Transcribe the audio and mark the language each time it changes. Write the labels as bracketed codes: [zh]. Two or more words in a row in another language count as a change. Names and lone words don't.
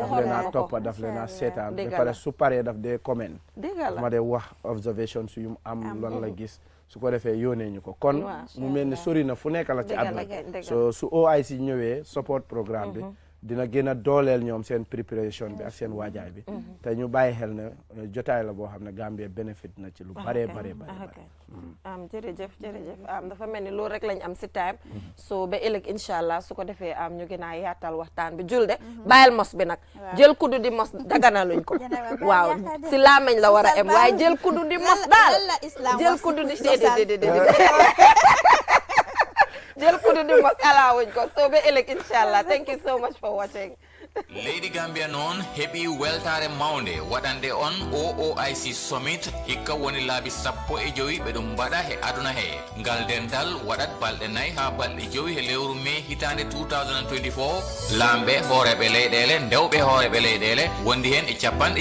[wo] daf leen a toppa daf leen a seetaan ba pare su paree daf dee comment daf ma dee wax observation su yu am lan la gis su ko defee yónnee ñu ko kon mu mel ni sori na fu nekk la ci àdduna so su OIC ñëwee [en] support programme [wo] bi dina gën a dooleel ñoom seen préparation bi ak seen waajaay bi te ñu bàyyi xel ne jotaay la boo xam ne Gambie bénéfice na ci lu bare jërëjëf dafa mel ni loolu rek lañ am si time so ba ëllëg [ar] إن شاء الله [wo] su ko defee ñu gën a yaatal waxtaan bi Julde bàyyil mos bi nag jël kuddu di mos daganaluñ ko waaw si laamañ la war a em waaye jël kuddu di mos daal jël kuddu di jël kuddu di mos alaawuñ ko so ba ëllëg [ar] إن شاء الله [en] thank you so much for watching. [ff] Lady Gambia non hebi weltare maunde waɗande on OIC Summit hikka woni laabi sappo e joyi ɓe ɗum mbaɗa he aduna he ngal dental waɗat balɗe nayyi ha balɗe joyi he lewru mai hitande 2024 lamɓe hooreɓe leyɗele ndewɓe hooreɓe leyɗele wondi hen e capanɗe